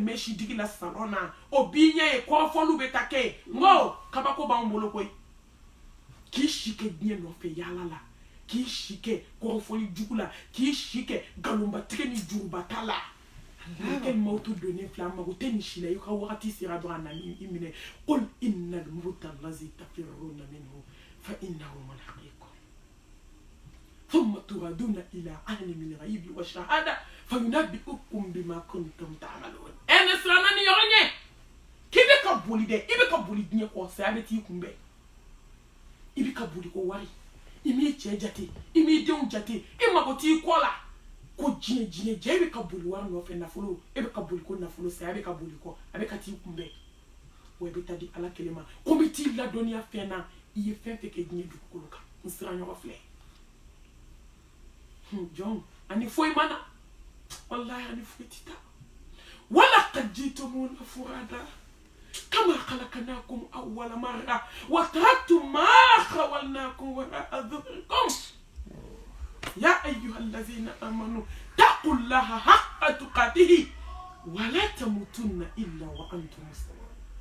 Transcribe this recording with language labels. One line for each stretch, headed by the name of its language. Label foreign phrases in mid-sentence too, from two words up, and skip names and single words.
Bambara: mɛsi digi la salon na o b'i ɲɛ ye kɔrɔfɔliw bɛ taa kɛ n ko kabako b'anw bolo koyi k'i si kɛ diɲɛ nɔfɛ yaala la k'i si kɛ kɔrɔfɔli jugu la k'i si kɛ nkalonbatigɛ ni jurubata la mɛlɛkɛ mawutu donnen filɛ a mago tɛ nin si la i ka wagati sera dɔrɔn a na i minɛ
Arabic: قل إن الموت الذي تفرون منه فإنه ملاقيكم ثم تردون إلى عالم الغيب والشهادة فينبئكم بما كنتم تعملون
Bambara: ne siranna ni yɔrɔ ɲɛ k'i bɛ
Arabic: ka boli dɛ i bɛ
Bambara: ka boli diɲɛ kɔ saya bɛ t'i kunbɛn i bɛ ka boli ko wari i m'i cɛ jate i m'i denw jate i mago t'i kɔ la ko diɲɛ jɛ i bɛ ka boli wari nɔfɛ nafolo e bɛ ka boli ko nafolo saya bɛ ka boli kɔ a bɛ ka t'i kunbɛn wa i bɛ taa di ala kelen ma ko n bɛ t'i ladɔnniya fɛn na i ye fɛn fɛn kɛ diɲɛ dugukolo kan n siran ɲɔgɔn filɛ jɔn ani foyi ma na wallahi ani foyi tɛ taa
Arabic: ولقد جئتمونا فرادى كما خلقناكم أول مرة وتركتم ما خولناكم وراء ظهوركم يا أيها الذين آمنوا اتقوا الله حق تقاته ولا تموتن إلا وأنتم مسلمون.